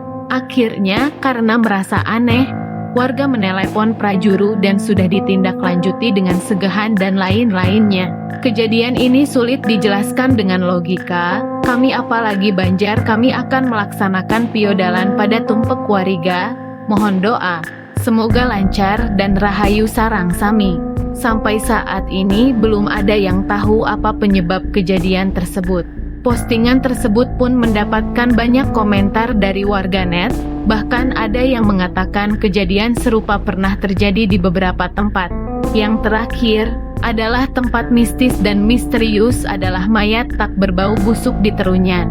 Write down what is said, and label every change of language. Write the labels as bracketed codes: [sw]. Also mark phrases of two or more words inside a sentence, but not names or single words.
[id] Akhirnya karena merasa aneh, warga menelepon prajuru dan sudah ditindaklanjuti dengan segahan dan lain-lainnya. Kejadian ini sulit dijelaskan dengan logika. Kami apalagi Banjar, kami akan melaksanakan piodalan pada Tumpek Wariga. Mohon doa, semoga lancar dan [ban] rahayu sarang sami. [id] Sampai saat ini belum ada yang tahu apa penyebab kejadian tersebut. Postingan tersebut pun mendapatkan banyak komentar dari warganet. Bahkan ada yang mengatakan kejadian serupa pernah terjadi di beberapa tempat. Yang terakhir adalah tempat mistis dan misterius adalah mayat tak berbau busuk di Terunyan.